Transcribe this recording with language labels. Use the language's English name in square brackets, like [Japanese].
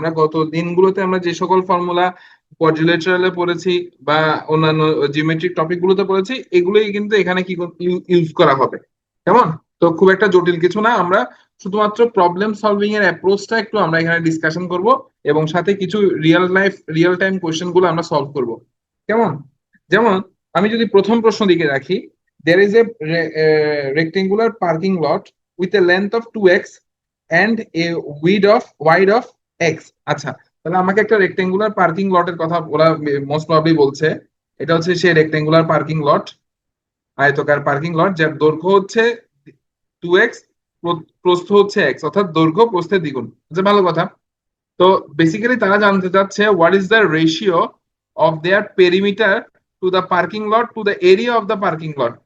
[Bangla] আমরা গত দিনগুলোতে আমরা যে সকল ফর্মুলা কোয়াড্রিলেটারালে পড়েছি বা অন্যান্য জিওমেট্রিক টপিক গুলোতে পড়েছি, এগুলোই কিন্তু এখানে কি ইউজ করা হবে। কেমন? তো খুব একটা জটিল কিছু না, আমরা শুধুমাত্র প্রবলেম সলভিং এর অ্যাপ্রোচটা একটু আমরা এখানে ডিসকাশন করব, এবং সাথে কিছু রিয়েল টাইম কোয়েশ্চেন গুলো আমরা সলভ করব। কেমন? যেমন আমি যদি প্রথম প্রশ্ন দিকে রাখি, [English] there is a rectangular parking lot with a length of 2x and a wide of x. [Bangla] আচ্ছা, তাহলে আমাকে একটা রেক্টেঙ্গুলার পার্কিং লটের কথা ওরা মোস্ট প্রবাবলি বলছে। এটা হচ্ছে সেই রেক্টেঙ্গুলার পার্কিং লট, আয়তকার পার্কিং লট, যার দৈর্ঘ্য হচ্ছে 2x, প্রস্থ হচ্ছে x, অর্থাৎ দৈর্ঘ্য প্রস্থের দ্বিগুণ। আচ্ছা ভালো কথা। তো বেসিক্যালি তারা জানতে চাচ্ছে [English] What is the ratio of their perimeter to the parking lot to the area of the parking lot.